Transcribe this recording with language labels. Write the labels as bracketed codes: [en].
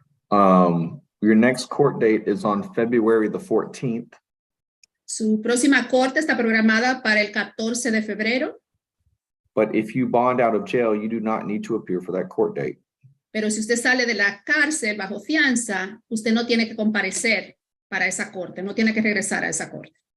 [en] Your next court date is on February the 14th. [es] Su próxima corte está programada para el 14 de febrero, [en] But if you bond out of jail, you do not need to appear for that court date. [es] pero si usted sale de la cárcel bajo fianza, usted no tiene que comparecer para esa corte, no tiene que regresar a esa corte.